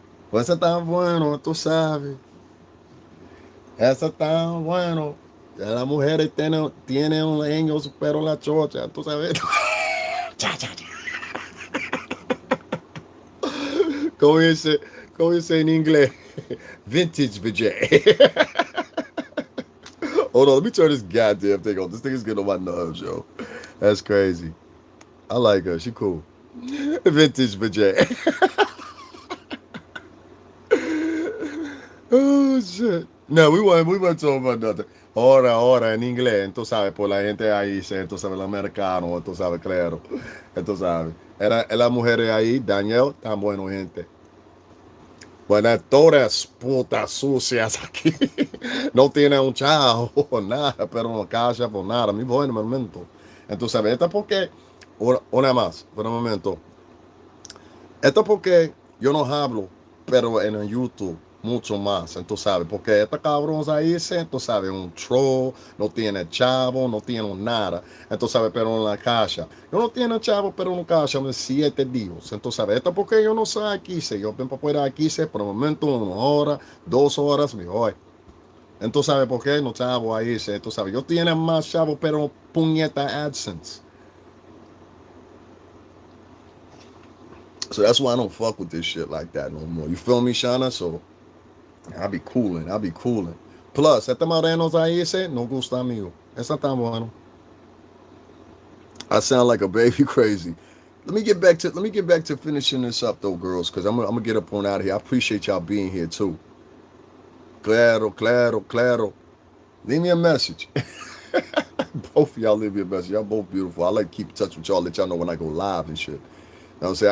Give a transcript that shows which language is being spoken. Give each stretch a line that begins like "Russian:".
Spanish: Pues ese tan bueno, tú sabes. Ese tan bueno. Ya las mujeres tienen un leño, pero la chocha, tú sabes. Cha, cha, cha. ¿Cómo dice, cómo dice en inglés?
English: Vintage vajay. Hold on, let me turn this goddamn thing on. This thing is getting on my nerves, yo. That's crazy. I like her. She cool. Vintage vajay. Oh, shit. No, we weren't talking about nothing.
Spanish: Ahora, en inglés, tú sabes, por la gente ahí, tú sabes, el americano, tú sabes, claro. Tú sabes. Era la mujer ahí, Daniel, tan bueno, gente. Buenas todas putas sucias aquí. No tiene un chavo o nada, pero no cacha por nada. Mi buen momento. Entonces, esta porque, una más, por un momento. Esto porque yo no hablo, pero en el YouTube mucho más, entonces sabes, porque esta cabrón ahí, entonces sabes, un troll, no tiene chavo, no tiene nada, entonces sabes, pero en la casa, yo no tiene chavo, pero en la casa, 7 días, entonces sabes, esto porque yo no sé aquí, yo vengo para fuera aquí, por el momento, 1 hora, 2 horas, mejor. Entonces sabes por qué no chavo ahí, entonces sabes, yo tiene más chavo, pero puñeta AdSense.
English: So that's why I don't fuck with this shit like that no more. You feel me, Shana? So I'll be cooling. I'll be cooling.
Spanish: Plus, este morenos ahí ese no gusta mío. Esa tan bueno.
English: I sound like a baby crazy. Let me get back to finishing this up though, girls, because I'm gonna get up on out of here. I appreciate y'all being here too.
Spanish: Claro, claro, claro.
English: Leave me a message. Both of y'all leave me a message. Y'all both beautiful. I like to keep in touch with y'all, let y'all know when I go live and shit. Know what I'm saying?